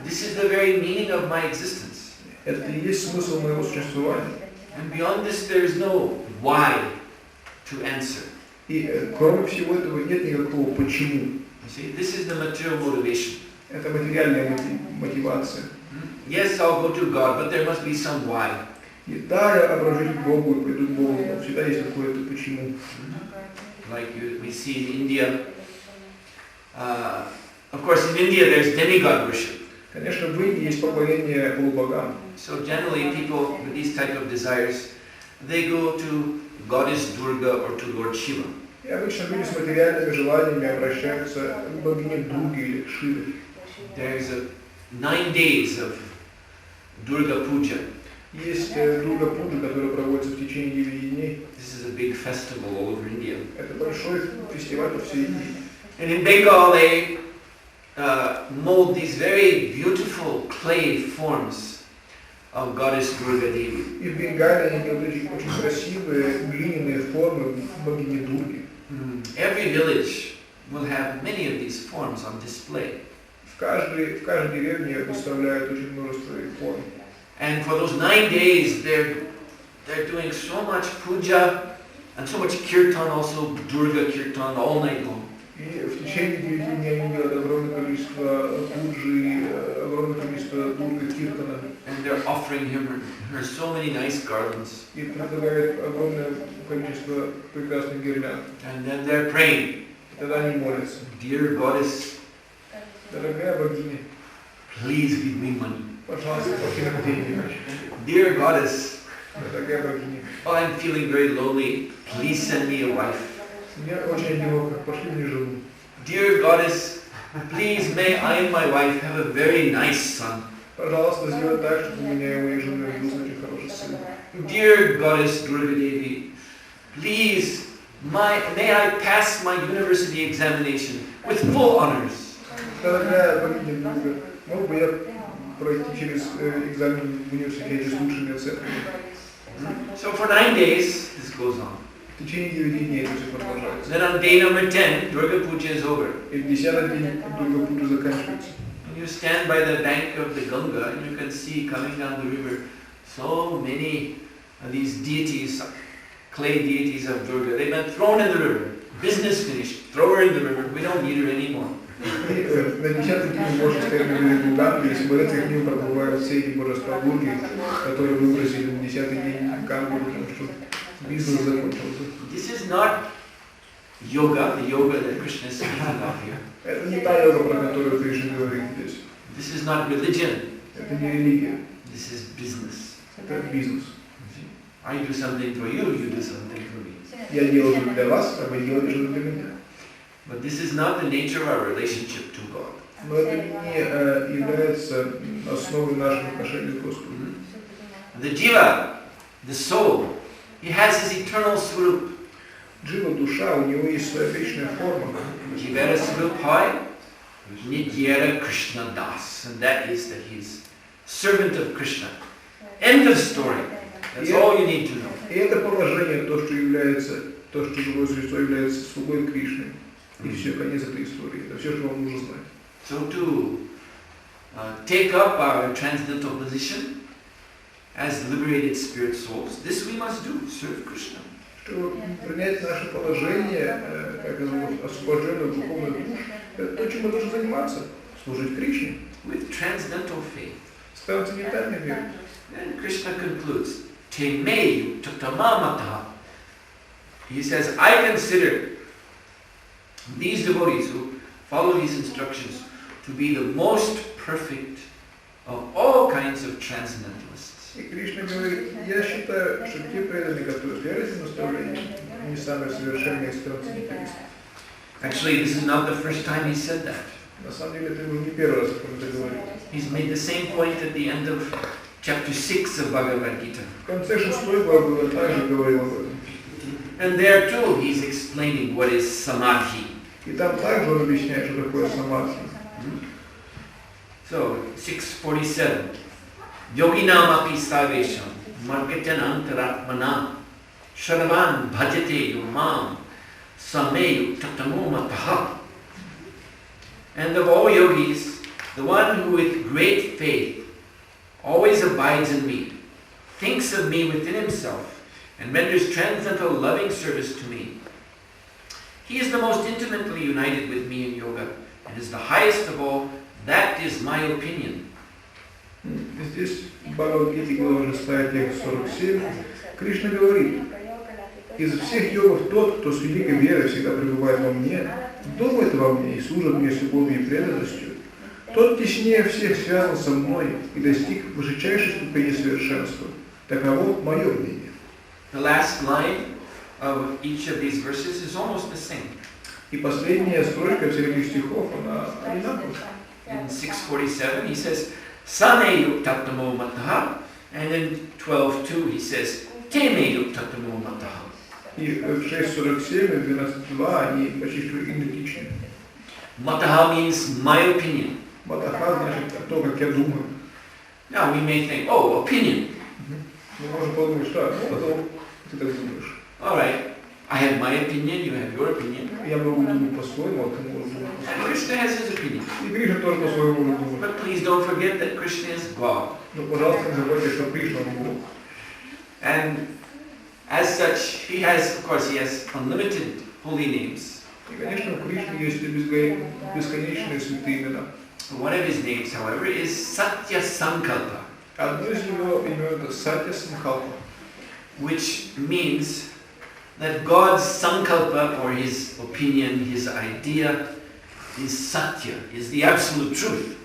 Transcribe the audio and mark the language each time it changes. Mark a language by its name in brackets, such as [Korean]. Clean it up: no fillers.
[English] This is the very meaning of my existence. [Russian] Это и есть смысл моего существования. [English] And beyond this there is no why to answer. [Russian] И кроме всего этого нет никакого почему. [English] You see, this is the material motivation. [Russian] Это материальная мотивация. [English] Yes, I'll go to God, but there must be some why. [Russian] И да, я обращусь к Богу и приду к Богу, но всегда есть какое-то почему. [English] Like we see in India. Of course, in India there's demigod worship. [Russian] Конечно, в Индии есть поклонение полубогам. [English] So generally people with these type of desires, they go to Goddess Durga or to Lord Shiva. [Russian] И обычно люди с материальными желаниями обращаются к богине Дурге или к Шиве. [English] There's 9 days of Durga Puja. [Russian] Есть Дурга Пуджа, которая проводится в течение 9 дней. [English] This is a big festival all over India. [Russian] Это большой фестиваль по всей Индии. [English] And in Bengal they mold these very beautiful clay forms of Goddess Durga Devi. [Russian] И в Бенгалии они делают очень красивые глиняные формы богини Дурги. [English] Every village will have many of these forms on display. [Russian] В каждой деревне выставляют очень множество форм. [English] And for those 9 days they're doing so much puja and so much kirtan, also Durga kirtan all night long. [Russian] И в течение 9 дней они делают огромное количество пуджи, огромное количество Дурга киртана. [English] And they're offering her so many nice garlands. [Russian] И предлагают огромное количество прекрасных гирлянд. [English] And then they're praying. [Russian] И тогда они молятся. [English] Dear Goddess, [Russian] Дорогая богиня, [English] please give me money. [Russian] пожалуйста, плати нам деньги. [English] Dear Goddess, [Russian] Дорогая богиня, [English] oh, I'm feeling very lonely. Please send me a wife. [Russian] мне очень одиноко, пошли мне жену. [English] Dear Goddess, please may I and my wife have a very nice son. [Russian] Пожалуйста, сделай так, чтобы у меня и у моей жены родился очень хороший сын. [English] Dear Goddess Durga Devi, please may I pass my university examination with full honors. [Russian] Дорогая богиня Дурга, мог бы я пройти через экзамен в университете с лучшими оценками? [English] So for 9 days this goes on. [Russian] В течение 9 дней это все продолжается. [English] Then on day number 10, Durga Puja is over. [Russian] И в 10-й день Дурга Пуджа заканчивается. [English] And you stand by the bank of the Ganga and you can see coming down the river so many of these deities, clay deities of Durga. They've been thrown in the river. Business finished. Throw her in the river. We don't need her anymore. [Russian] И на 10-й день можно стоять на берегу Ганги, и смотреть, как к ним проплывают все эти божества Дурги, которые выбросили на 10-й день Гангу, потому что бизнес закончился. [English] This is not yoga, the yoga that Krishna is speaking of here. [Russian] Это не та йога, про которую Кришна говорит здесь. [English] This is not religion. [Russian] Это не религия. [English] This is business. [Russian] Это бизнес. [English] I do something for you, you do something for me. [Russian] Я делаю что-то для вас, а вы делаете что-то для меня. [English] But this is not the nature of our relationship to God. [Russian] Но это не является основой наших отношений к Господу. [English] The jiva, the soul, he has his eternal swarup. [Russian] Джива, душа, у него есть своя вечная форма. [Bangla] Jivera swarup hai, Nityera Krishna Das, [English] and that is that he's servant of Krishna. End of story. That's all you need to know. [Russian] И это положение, то, что живое существо является слугой Кришны. И все, конец этой истории. Это все, что вам нужно знать. [English] So to take up our transcendental position as liberated spirit souls, this we must do, serve Krishna. [Russian] Чтобы принять наше положение, как освобожденную духовную душу, это то, чем мы должны заниматься, служить Кришне. [English] With transcendental faith. [Russian] С трансцендентальной верой. [English] Then Krishna concludes, [Sanskrit] Te me tattamamataha. [English] He says, I consider these devotees who follow these instructions to be the most perfect of all kinds of transcendentalists. [Russian] И Кришна говорит, я считаю, что те преданные, которые следуют этим наставлениям, они самые совершенные из трансценденталистов. [English] Actually, this is not the first time he said that. [Russian] На самом деле, это уже не первый раз, как он это говорит. [English] He's made the same point at the end of chapter 6 of Bhagavad Gita. [Russian] В конце 6 главы он также говорил об этом. [English] And there too, he's explaining what is samadhi. [Russian] И там также он объясняет, что такое самадхи. [Sanskrit] So, 647. Yoginam api sarvesham margatan antaratmana sharavan bhajate yumam sameyu tatamumataha. [English] And of all yogis, the one who with great faith always abides in me, thinks of me within himself, and renders transcendental loving service to me. He is the most intimately united with me in yoga, and is the highest of all. That is my opinion. [Russian] Здесь в Бхагавад-гите, глава 6, текст 47, Кришна говорит, из всех йогов тот, кто с великой верой всегда пребывает во мне, думает во мне и служит мне с любовью и преданностью, тот теснее всех связан со мной и достиг высочайшей ступени совершенства. Таково мое мнение. [English] The last line of each of these verses is almost the same. [Russian] И последняя строчка всех этих стихов, она одинакова. [English] In 647 he says, [Sanskrit] Same yuktamo mataha, [English] and in 12.2 he says, [Sanskrit] Teme yuktamo mataha. [Russian] И в 6.47 и 12.2 они почти что идентичны. [English] Mataha means my opinion. [Russian] Матаха значит то, как я думаю. [English] Now we may think, oh, opinion. [Russian] Мы можем подумать, что потом ты так думаешь. [English] All right, I have my opinion, you have your opinion. [Russian] Я могу думать по-своему, а ты можешь думать [English] And [Russian] по-своему. [English] Krishna has his opinion. [Russian] И Кришна тоже по-своему может думать. [English] But please don't forget that Krishna is God. [Russian] Но, пожалуйста, не забудьте, что Кришна он Бог. [English] And as such, he has, of course, he has unlimited holy names. [Russian] И, конечно, у Кришны есть бесконечные святые имена. [English] One of his names, however, is Satya Sankalpa, [Russian] Одно из его имен это Сатья Санкалпа, [English] which means that God's Sankalpa, or his opinion, his idea, is Satya, is the absolute truth.